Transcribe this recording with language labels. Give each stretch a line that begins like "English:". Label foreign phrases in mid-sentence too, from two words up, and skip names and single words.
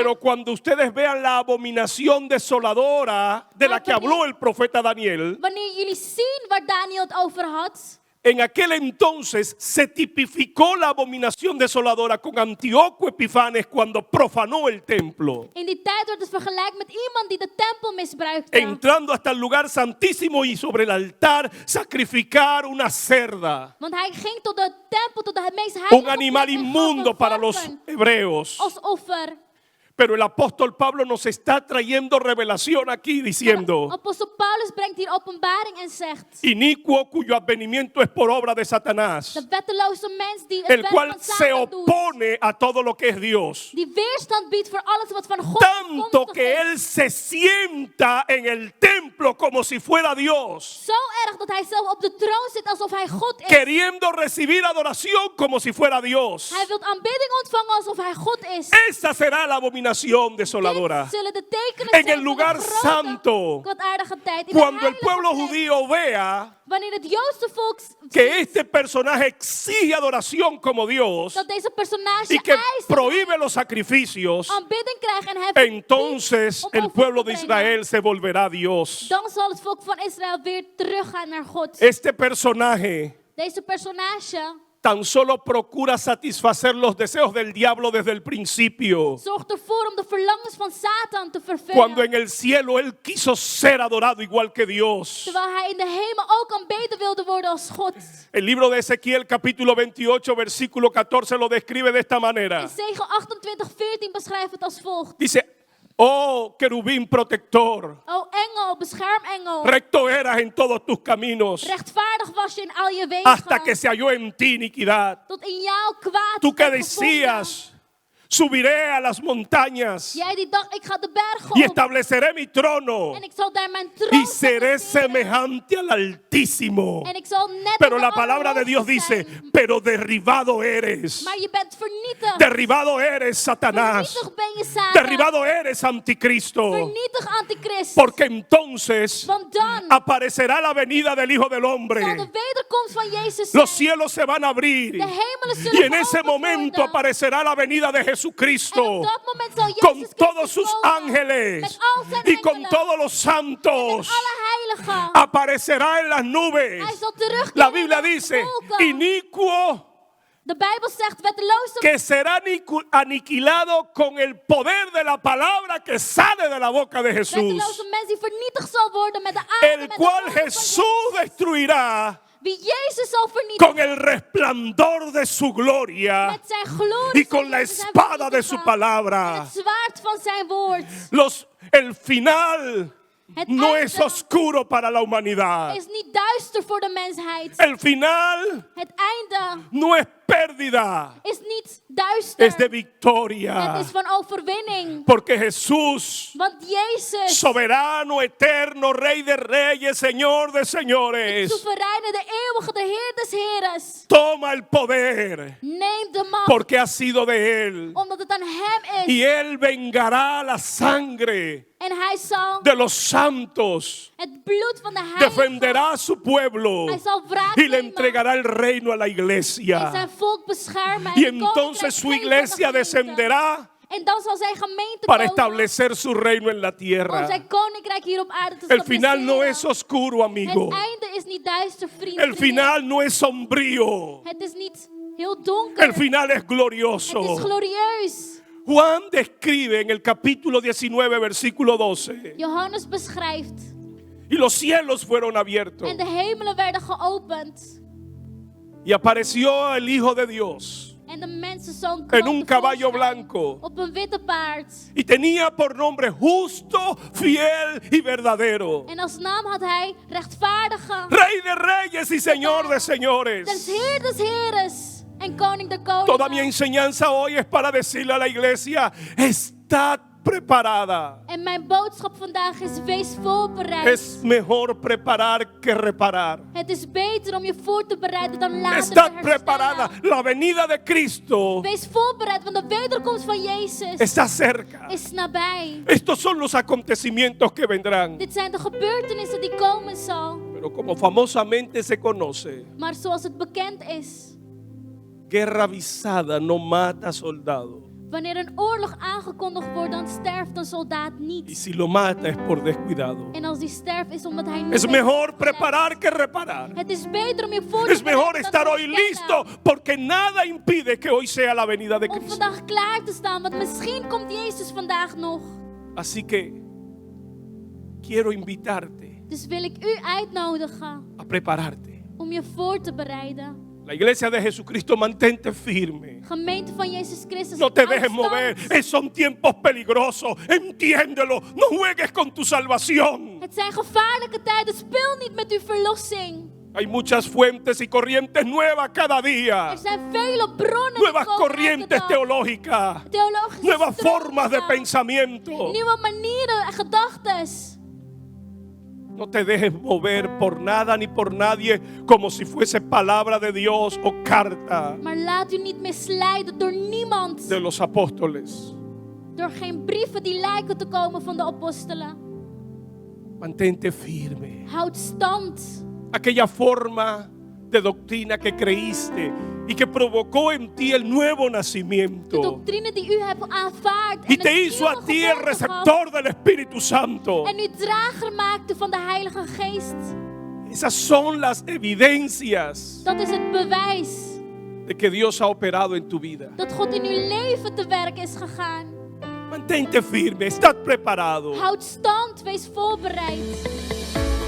Spanish: Pero cuando ustedes vean la abominación desoladora de la que habló el profeta Daniel,
Dutch: Wanneer jullie zien waar Daniel het over had,
Spanish: en aquel entonces se tipificó la abominación desoladora con Antíoco Epifanes cuando profanó el templo,
Dutch: in die tijd wordt het vergelijkt met iemand die de tempel misbruikte.
Spanish: entrando hasta el lugar santísimo y sobre el altar sacrificar una cerda,
Dutch: Want hij ging tot de tempel, tot het meest heilige
Spanish: un animal
Dutch: plek en gaf
Spanish: inmundo
Dutch: een
Spanish: para los
Dutch: varken
Spanish: hebreos.
Dutch: als offer.
Spanish: Pero el apóstol Pablo nos está trayendo revelación aquí diciendo,
Dutch: Apostel Paulus brengt hier openbaring en zegt:
Spanish: inicuo cuyo advenimiento es por obra de Satanás,
Dutch: de wetteloze mens die het
Spanish: el
Dutch: werk
Spanish: cual
Dutch: van
Spanish: se
Dutch: Satan doet,
Spanish: opone a todo lo que es Dios,
Dutch: die weerstand biedt voor alles wat van God
Spanish: tanto
Dutch: afkomstig
Spanish: que
Dutch: is.
Spanish: él se sienta en el templo como si fuera Dios,
Dutch: Zo erg dat hij zelf op de troon zit alsof hij God is.
Spanish: queriendo recibir adoración como si fuera Dios.
Dutch: Hij wil aanbidding ontvangen alsof hij God is.
Spanish: Esa será la abominación desoladora.
Dutch: Dit zullen de tekenen
Spanish: En
Dutch: zijn
Spanish: el
Dutch: van
Spanish: lugar
Dutch: de grote,
Spanish: santo,
Dutch: kwaadaardige tijd. In de
Spanish: Cuando el
Dutch: heilige
Spanish: pueblo
Dutch: plek.
Spanish: judío vea
Dutch: Wanneer het Joodse volk
Spanish: que este personaje exige adoración como Dios
Dutch: dat deze personage
Spanish: y que
Dutch: eist
Spanish: prohíbe los sacrificios,
Dutch: aanbidding krijgt en hij
Spanish: entonces
Dutch: om
Spanish: el
Dutch: offer
Spanish: pueblo
Dutch: te
Spanish: de
Dutch: brengen,
Spanish: Israel se volverá a Dios.
Dutch: dan zal het volk van Israël weer teruggaan naar God.
Spanish: Este personaje
Dutch: Deze personage
Spanish: tan solo procura satisfacer los deseos del diablo desde el principio,
Dutch: zorgt ervoor om de verlangens van Satan te
Spanish: cuando
Dutch: vervullen.
Spanish: en el cielo él quiso ser adorado igual que Dios.
Dutch: Terwijl hij in de hemel ook aanbeden wilde worden als God.
Spanish: El libro de Ezequiel capítulo 28 versículo 14 lo describe de esta manera.
Dutch: Zegel 28:14 beschrijft het als volgt.
Spanish: Dice, oh querubín protector,
Dutch: O engel engel, beschermengel.
Spanish: Recto eras en todos tus caminos,
Dutch: Rechtvaardig was je in al je wegen.
Spanish: hasta que se halló en ti iniquidad.
Dutch: Tot in jou kwaad
Spanish: Tú que
Dutch: werd gevonden.
Spanish: decías, subiré a las montañas
Dutch: Jij die dacht, ik ga de bergen
Spanish: y
Dutch: op.
Spanish: estableceré mi trono
Dutch: En ik zal daar mijn troon
Spanish: y seré
Dutch: zetten.
Spanish: semejante al Altísimo.
Dutch: En ik zal net
Spanish: Pero
Dutch: als
Spanish: la
Dutch: de
Spanish: palabra de Dios
Dutch: Allerhoogste
Spanish: dice,
Dutch: zijn.
Spanish: pero derribado eres.
Dutch: Maar je bent vernietigd.
Spanish: Derribado eres, Satanás.
Dutch: Vernietigd ben je, Satan.
Spanish: Derribado eres, anticristo.
Dutch: Vernietig antichrist.
Spanish: Porque entonces
Dutch: Want dan
Spanish: aparecerá la venida del Hijo del
Dutch: zal
Spanish: Hombre.
Dutch: de wederkomst van Jezus zijn.
Spanish: Los cielos se van a abrir.
Dutch: De hemelen
Spanish: Y
Dutch: zullen
Spanish: en ese
Dutch: geopend
Spanish: momento
Dutch: worden.
Spanish: aparecerá la venida de
Dutch: En
Spanish: Jesucristo.
Dutch: op dat moment zal Jezus
Spanish: Con
Dutch: Christus
Spanish: todos sus
Dutch: komen.
Spanish: ángeles
Dutch: Met al zijn
Spanish: y con
Dutch: engelen.
Spanish: todos los santos.
Dutch: Alle heiligen.
Spanish: Aparecerá en las nubes.
Dutch: Hij zal terugkeren
Spanish: La Biblia
Dutch: naar de
Spanish: dice,
Dutch: wolken.
Spanish: iniquo
Dutch: De Bijbel zegt, wetteloze
Spanish: que será aniquilado con el poder de la palabra que sale de la boca de Jesús,
Dutch: mens die vernietigd zal worden met de aarde,
Spanish: el
Dutch: met de
Spanish: cual
Dutch: woorden van
Spanish: Jesús
Dutch: Jezus.
Spanish: destruirá
Dutch: Wie Jezus zal vernietigen
Spanish: con el resplandor de su gloria
Dutch: met zijn glorie
Spanish: y con la
Dutch: zal Jezus hem
Spanish: espada de su
Dutch: vernietigen. En
Spanish: palabra.
Dutch: het zwaard van zijn woord.
Spanish: El final
Dutch: Het
Spanish: no
Dutch: einde
Spanish: es oscuro para la humanidad.
Dutch: is niet duister voor de mensheid.
Spanish: El final
Dutch: Het einde
Spanish: no es pérdida,
Dutch: is niet duister.
Spanish: es de
Dutch: Het
Spanish: victoria.
Dutch: is van overwinning.
Spanish: Porque Jesús,
Dutch: Want Jezus,
Spanish: soberano, eterno, Rey de reyes, Señor de señores,
Dutch: soevereine, de eeuwige, de Heer des Heeres,
Spanish: toma el poder
Dutch: neemt de macht,
Spanish: porque ha sido de Él.
Dutch: omdat het aan hem is.
Spanish: Y Él vengará la sangre
Dutch: En hij zal
Spanish: de los santos,
Dutch: het bloed van de heiligen,
Spanish: defenderá a su pueblo
Dutch: hij zal wraak
Spanish: y le
Dutch: nemen
Spanish: entregará el reino a la
Dutch: en
Spanish: iglesia.
Dutch: zijn volk beschermen.
Spanish: Y
Dutch: En het koninkrijk
Spanish: entonces su
Dutch: geven aan de
Spanish: iglesia
Dutch: gemeente.
Spanish: descenderá
Dutch: En dan zal zijn gemeente
Spanish: para
Dutch: komen
Spanish: establecer su reino en la
Dutch: om
Spanish: tierra.
Dutch: zijn koninkrijk hier op aarde te
Spanish: El final no
Dutch: stabiliseren.
Spanish: es oscuro, amigo.
Dutch: Het einde is niet duister, vriend.
Spanish: El final no es sombrío.
Dutch: Het is niet heel donker.
Spanish: El final es
Dutch: Het is
Spanish: glorioso.
Dutch: glorieus.
Spanish: Juan describe en el capítulo 19, versículo 12.
Dutch: Johannes beschrijft.
Spanish: Y los cielos fueron abiertos.
Dutch: En de hemelen werden geopend.
Spanish: Y apareció el Hijo de Dios
Dutch: En de mensenzoon
Spanish: en
Dutch: kwam
Spanish: un caballo
Dutch: tevoorschijn
Spanish: blanco.
Dutch: op een witte paard.
Spanish: Y tenía por nombre justo, fiel y verdadero.
Dutch: En als naam had hij rechtvaardige,
Spanish: Rey de reyes y Señor de
Dutch: des
Spanish: señores.
Dutch: Heer des Heeres en koning der
Spanish: Toda mi
Dutch: koningen.
Spanish: enseñanza hoy es para decirle a la iglesia, está preparada.
Dutch: En mijn boodschap vandaag is: wees voorbereid.
Spanish: Es mejor preparar que reparar.
Dutch: Het is beter om je voor te bereiden dan later te
Spanish: Está
Dutch: herstellen.
Spanish: preparada. La venida de Cristo
Dutch: Wees voorbereid, want de wederkomst van Jezus
Spanish: está cerca.
Dutch: is nabij.
Spanish: Estos son los acontecimientos que vendrán.
Dutch: Dit zijn de gebeurtenissen die komen zal.
Spanish: Pero como famosamente se conoce,
Dutch: Maar zoals het bekend is,
Spanish: guerra avisada no mata soldado.
Dutch: wanneer een oorlog aangekondigd wordt, dan sterft een soldaat
Spanish: Y
Dutch: niet.
Spanish: si lo mata es por descuidado.
Dutch: En als die sterft is omdat hij niet
Spanish: Es
Dutch: weet
Spanish: mejor
Dutch: hoe het
Spanish: preparar que reparar.
Dutch: Het is beter om je voor te
Spanish: Es mejor
Dutch: bereiden dan
Spanish: estar
Dutch: te
Spanish: hoy
Dutch: herstellen.
Spanish: listo porque nada impide que hoy sea la venida de
Dutch: Om
Spanish: Cristo.
Dutch: vandaag klaar te staan, want misschien komt Jezus vandaag nog.
Spanish: Así que quiero invitarte
Dutch: Dus wil ik u uitnodigen
Spanish: a prepararte.
Dutch: om je voor te bereiden.
Spanish: La iglesia de Jesucristo, mantente firme.
Dutch: Gemeente van Jezus Christus.
Spanish: No te
Dutch: houd
Spanish: dejes mover.
Dutch: stand.
Spanish: Son tiempos peligrosos. Entiéndelo. No juegues con tu salvación.
Dutch: Het zijn gevaarlijke tijden. Speel niet met uw verlossing.
Spanish: Hay muchas fuentes y corrientes nuevas cada día.
Dutch: Er zijn vele bronnen die
Spanish: Nuevas
Dutch: komen elke
Spanish: corrientes
Dutch: dag.
Spanish: teológicas.
Dutch: Theologische
Spanish: Nuevas formas de
Dutch: stromingen.
Spanish: pensamiento.
Dutch: Nieuwe manieren en gedachtes.
Spanish: No te dejes mover por nada ni por nadie como si fuese palabra de Dios o carta
Dutch: Maar laat u niet misleiden door niemand.
Spanish: de los apóstoles.
Dutch: Door geen brieven die lijken te komen van de apostelen.
Spanish: Mantente firme.
Dutch: Houd stand.
Spanish: Aquella forma de doctrina que creíste y que provocó en ti el nuevo
Dutch: De
Spanish: nacimiento
Dutch: doctrine die u hebt aanvaard.
Spanish: y
Dutch: En
Spanish: te
Dutch: het
Spanish: hizo a
Dutch: nieuwe
Spanish: ti el
Dutch: geboorte gaf.
Spanish: receptor del Espíritu Santo.
Dutch: En u drager maakte van de Heilige Geest.
Spanish: Esas son las evidencias
Dutch: Dat is het bewijs
Spanish: de que Dios ha operado en tu vida.
Dutch: dat God in uw leven te werk is gegaan.
Spanish: Mantente firme, estás preparado.
Dutch: Houd stand, wees voorbereid.